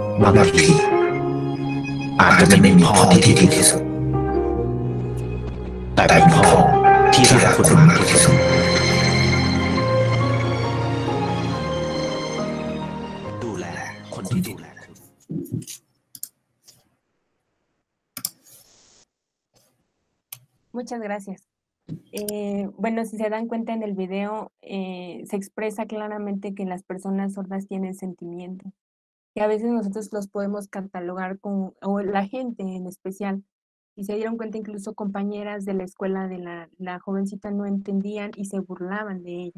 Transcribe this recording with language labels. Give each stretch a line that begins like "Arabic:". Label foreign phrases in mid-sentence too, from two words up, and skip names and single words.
Thai: ความดีอาจจะไม่มีพ่อที่ดีที่สุดแต่เป็นพ่อที่รักคุณมากที่สุดดูแลคนที่ดูแลคุณ
Spanish: Muchas gracias. Bueno, si se dan cuenta en el video, se expresa claramente que las personas sordas tienen sentimientos. Y a veces nosotros los podemos catalogar con, o la gente en especial, y se dieron cuenta incluso compañeras de la escuela de la jovencita no entendían y se burlaban de ella.